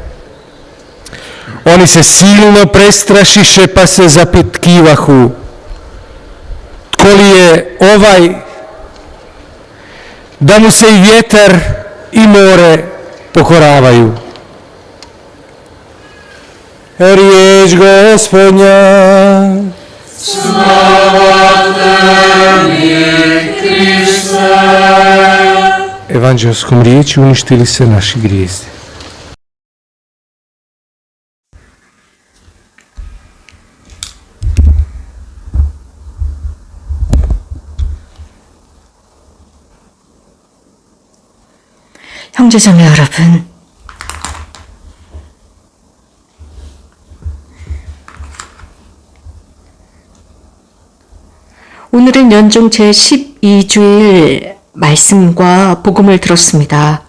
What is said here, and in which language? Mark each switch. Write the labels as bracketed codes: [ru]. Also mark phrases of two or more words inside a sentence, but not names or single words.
[hr] Oni se silno prestrašiše pa se zapitkivahu: tko li je ovaj da mu se i vjetar i more pokoravaju? Riječ Gospodnja. Slava tebi, Kriste. Evanđelskom riječi uništili se naši grijesi. [ko] 형제자매 여러분, 오늘은 연중 제12주일 말씀과 복음을 들었습니다.